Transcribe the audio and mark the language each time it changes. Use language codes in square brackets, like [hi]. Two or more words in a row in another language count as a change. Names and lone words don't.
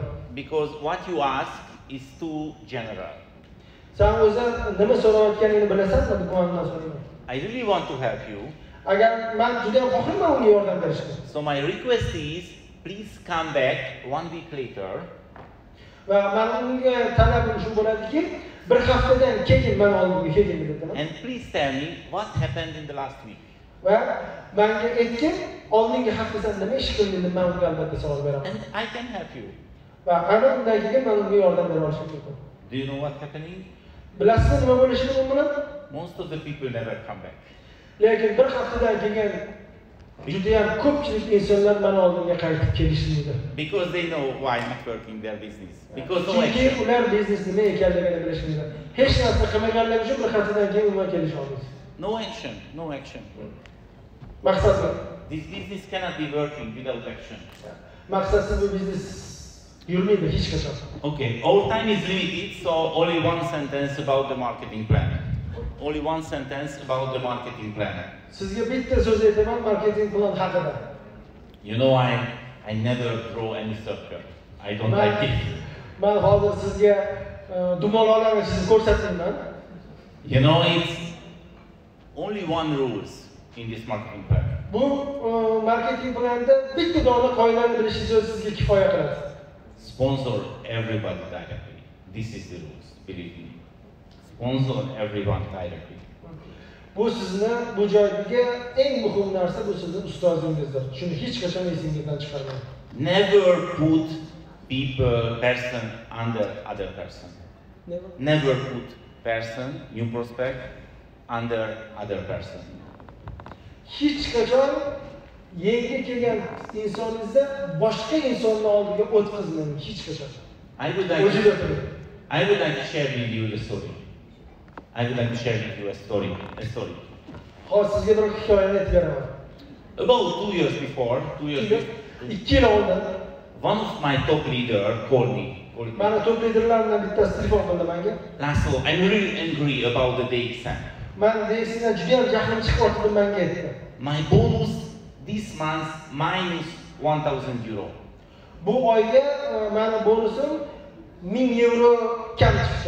[en] Because what you ask is too general. [uz] Sen o'zing nima so'rayotganingni bilasanmi? Bu mandan so'rayman. [en] I really want to help you. [uz] Agar men juda ham xohlayman unga yordam berishni. [en] So my request is, please come back 1 week later. [uz] Va men unga talabim shu bo'ladiki, bir haftadan keyin men oldimga kelgin dedim. [en] And please tell me what happened in the last week. [uz] Va menga aytgin, oldingi haftada nima ish qilding deb men unga albatta savol beraman. [en] And I can help you. [uz] Va ana undan keyin men unga yordam bera olishim mumkin. [en] Do you know what's happening? [uz] Bilasizmi nima bo'lishini mumkin? [en] Most of the people never come back. [uz] Lekin bir haftadan keyin juda ham ko'pchilik insonlar meni oldimga qaytib kelishmaydi. [en] Because they know why not working their business. Because no [uz] Chunki [en] action. [uz] ular biznes nima ekanligini bilishmaydi. Hech narsa qilmaganligi uchun bir haftadan keyin umuman kelisha olmaydi. [en] No action. No action. [uz] Maqsad bor. [en] This business cannot be working without action. [uz] Maqsadsiz bu biznes yurmaydi hech qachon. [en] Okay, our time is limited, so only one sentence about the marketing plan. Only one sentence about the marketing plan. [uz] Sizga bitta so'z aytaman [en] marketing plan [uz] haqida. [en] I never draw any circle. I don't like it. [uz] Men hozir sizga dumaloqlarni chizib ko'rsatmayman. [en] It's only one rules in this marketing plan. [uz] Bu [en] marketing planda [uz] bitta dona qoidani bilishingiz sizga kifoya qiladi. [en] Sponsor everybody directly. This is the rules, believe me. Sponsor everyone directly. [uz] Bu sizni bu joydagi eng muhim narsa bu sizning ustozingizdir. Shuni hech qachon esingizdan chiqarmang. [en] Never put person under other person. Never put person, new prospect, under other person. [uz] Hech qachon yangi kelgan insoningizda boshqa insonni oldiga o'tkazmang, hech qachon. [en] I would like to share with you a story. [uz] Hozir sizga bir hikoyani aytib beraman. [en] About 2 years before, [uz] 2 yil oldin [en] one of my top leader called me. [uz] Mani top liderlarimdan bittasi telefon qildi menga. [en] Laszlo, I'm really angry about the DXN. [uz] Men DXNdan juda ham jahlim chiqyapti menga aytdi. [en] My bonus this month minus 1,000 euro. [uz] Bu oyga meni bonusim 1000 euro kam chiqdi.